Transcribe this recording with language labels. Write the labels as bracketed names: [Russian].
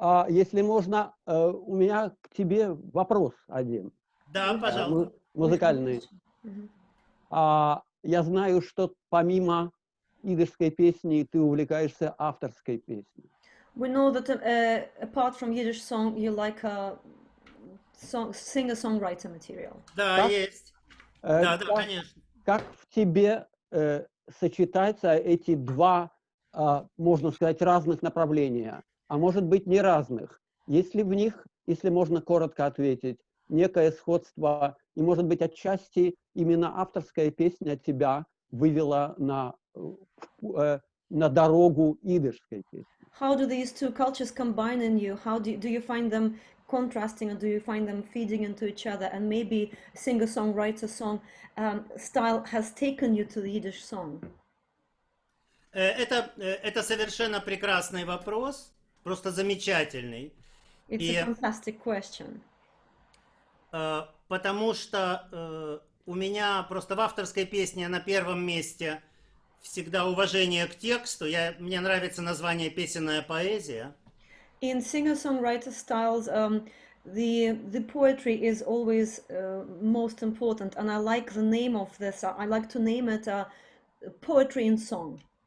[Russian] Если можно, у меня к тебе вопрос один. Да, пожалуйста. Музыкальный. Я знаю, что помимо идышской песни ты увлекаешься авторской песней. [English] We know that apart from Yiddish song, you like singer-songwriter material. [Russian] Да, Так? есть. Да, конечно. Как в тебе сочетаются эти два, можно сказать, разных направления, а может быть не разных? Есть ли в них, если можно коротко ответить, некое сходство, и может быть отчасти именно авторская песня тебя вывела на дорогу идышской песни? [English] How do these two cultures combine in you? How do you find them contrasting, or do you find them feeding into each other? And maybe singer-songwriter song style has taken you to the Yiddish song. [Russian] Это совершенно прекрасный вопрос, просто замечательный. [English] It's a fantastic question. [Russian] Потому что у меня просто в авторской песне на первом месте всегда уважение к тексту. Мне нравится название «Песенная поэзия». [English] In singer-songwriter styles, the poetry is always most important, and I like the name of this. I like to name it poetry in song.